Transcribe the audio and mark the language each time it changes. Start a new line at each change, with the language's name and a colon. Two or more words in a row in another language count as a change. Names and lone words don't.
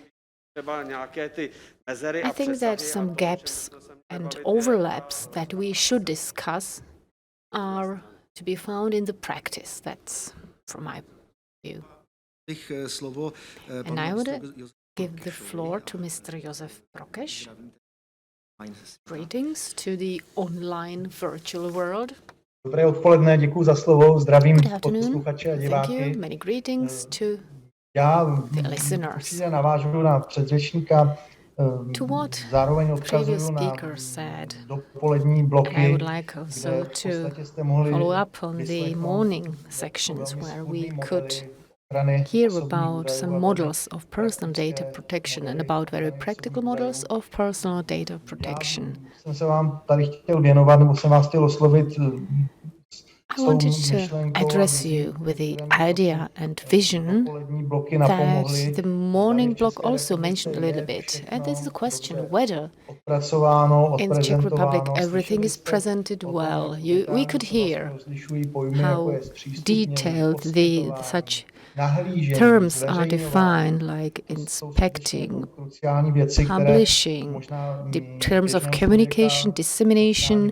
English: I think that some gaps and overlaps that we should discuss are to be found in the practice. That's from my view. And I would give the floor to Mr. Josef Prokeš. Greetings to the online virtual world.
Czech: Dobré odpoledne, děkuji za slovo, zdravím posluchače a diváky.
English: Thank you. Many greetings to
Czech: Já
English: the listeners.
Czech: určitě navážu na předřečníka, zároveň odkazuju na dopolední bloky,
English: I would like also to follow up on the morning sections where we could hear about some models of personal data protection and about very practical models of personal data protection.
Czech: Jsem se vám tady chtěl věnovat, nebo jsem vás chtěl oslovit.
English: I wanted to address you with the idea and vision that the morning block also mentioned a little bit. And this is a question whether in the Czech Republic everything is presented well. We could hear how detailed such terms are defined, like inspecting, publishing, the terms of communication, dissemination.